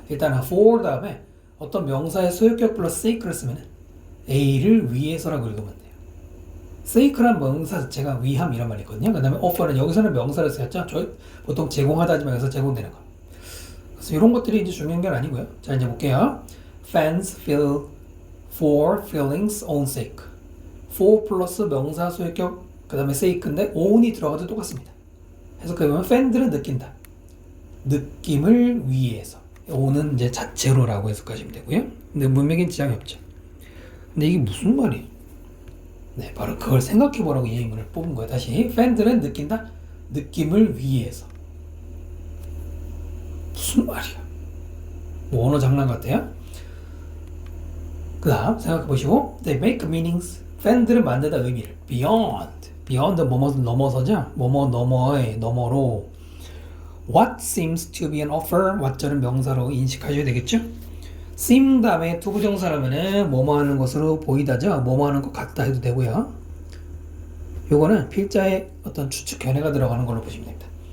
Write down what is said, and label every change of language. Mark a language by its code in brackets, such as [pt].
[ko] 일단 for 다음에 어떤 명사의 소유격 플러스 sake를 쓰면 A를 위해서라고 읽으면 돼요. sake란 명사 자체가 위함 이란 말이 있거든요. 그 다음에 offer는 여기서는 명사를 쓰였죠. 보통 제공하다 하지만 여기서 제공되는 거. 그래서 이런 것들이 이제 중요한 게 아니고요. 자, 이제 볼게요. [en] Fans feel for feelings own sake. [ko] for 플러스 명사 소유격 그 다음에 sake인데 own이 들어가도 똑같습니다. 해석해보면 팬들은 느낀다. 느낌을 위해서. own은 이제 자체로라고 해석하시면 되고요. 근데 문맥엔 지장이 없죠. 근데 이게 무슨 말이에요? 네, 바로 그걸 생각해보라고 이 예문을 뽑은 거예요. 다시 팬들은 느낀다. 느낌을 위해서. 무슨 말이야? 뭐 언어 장난 같아요? 그 다음 생각해보시고 [en] They make meanings. [ko] 팬들은 만든다 의미를 beyond 뭐뭐 넘어서죠. 뭐뭐 너머의 너머로 [en] what seems to be an offer. [ko] what절은 명사로 인식하셔야 되겠죠. seem 다음에 투부정사라면은 뭐뭐 하는 것으로 보이다죠. 뭐뭐 하는 것 같다 해도 되고요. 요거는 필자의 어떤 추측 견해가 들어가는 걸로 보시면 됩니다.